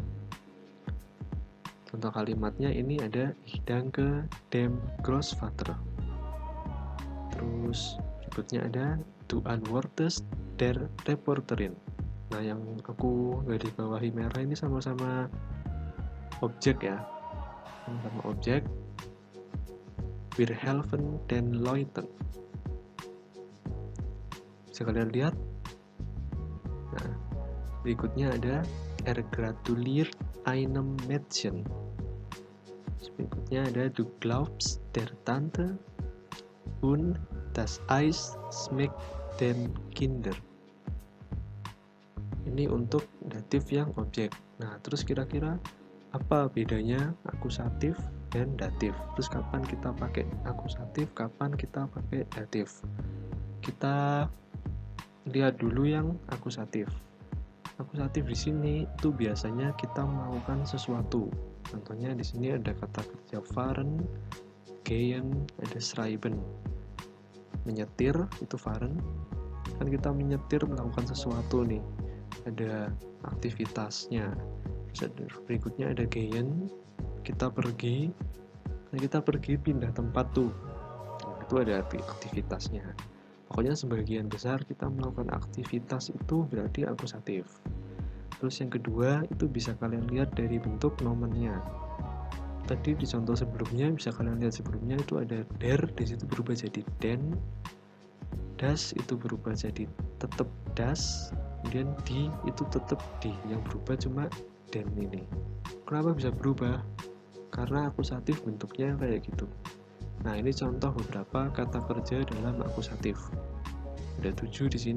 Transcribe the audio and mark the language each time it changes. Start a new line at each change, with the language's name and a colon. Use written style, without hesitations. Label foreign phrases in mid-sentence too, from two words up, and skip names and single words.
Indonesian: Contoh kalimatnya ini ada
German: Ich danke dem Großvater.
Indonesian: Terus berikutnya ada
German: Du antwortest der Reporterin.
Indonesian: Nah, yang aku garis bawahi merah ini sama-sama objek ya. Sama-sama objek.
German: Wir helfen den Leuten.
Indonesian: Bisa kalian lihat? Nah, berikutnya ada
German: gratuliert einem Mädchen.
Indonesian: Berikutnya ada
German: Du glaubst der Tante und das Eis schmeckt den Kindern.
Indonesian: Ini untuk datif yang objek. Nah, terus kira-kira apa bedanya akusatif dan datif? Terus kapan kita pakai akusatif, kapan kita pakai datif? Kita lihat dulu yang akusatif. Akusatif di sini itu biasanya kita melakukan sesuatu. Contohnya di sini ada kata kerja fahren, gehen, ada schreiben. Menyetir itu fahren, kan kita menyetir melakukan sesuatu nih, ada aktivitasnya. Terus berikutnya ada gehen, kita pergi, nah kita pergi pindah tempat tuh, nah, itu ada aktivitasnya. Pokoknya sebagian besar kita melakukan aktivitas itu berarti akusatif. Terus yang kedua itu bisa kalian lihat dari bentuk nomennya. Tadi di contoh sebelumnya bisa kalian lihat sebelumnya itu ada der, di situ berubah jadi den. Das itu berubah jadi tetap das, kemudian di itu tetap di, yang berubah cuma den ini. Kenapa bisa berubah? Karena akusatif bentuknya kayak gitu. Nah, ini contoh beberapa kata kerja dalam akusatif. Ada 7 di sini.